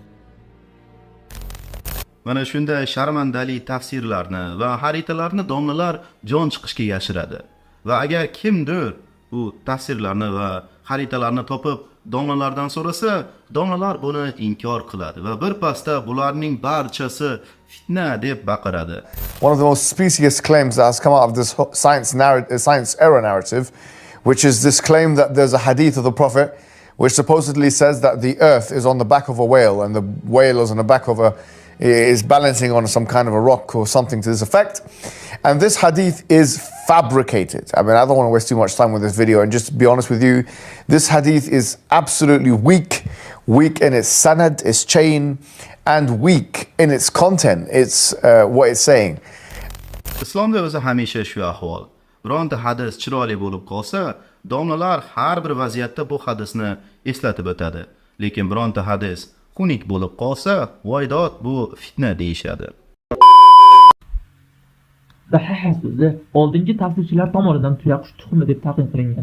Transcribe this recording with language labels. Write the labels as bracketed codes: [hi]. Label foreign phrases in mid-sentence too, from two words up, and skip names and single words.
[uz] Mana shunday sharmandali tafsirlarni va xaritalarni domlalar jon chiqishga yashiradi. Va agar kimdir bu tafsirlarni va xaritalarni topib domlalardan so'rasa, domlalar buni inkor qiladi va bir pasda bularning barchasi fitna deb baqiradi. [en] One of the most specious claims that has come out of this science error narrative, which is this claim that there's a hadith of the Prophet which supposedly says that the earth is on the back of a whale and the whale is on the back of is balancing on some kind of a rock or something to this effect. And this hadith is fabricated. I mean, I don't want to waste too much time with this video, and just to be honest with you, this hadith is absolutely weak in its sanad, its chain, and weak in its content. It's what it's saying. [uz] Islomda o'zi hamisha shu ahvol. Bironta hadis chiroyli bo'lib qolsa, domlalar har bir vaziyatda bu hadisni eslatib o'tadi. Lekin bironta hadis xunuk bo'lib qolsa, voydod bu fitna deyishadi. Dahaha so'zi oldingi tafsirchilar tomonidan tuyaqush tuxumi deb taqdim qilingan.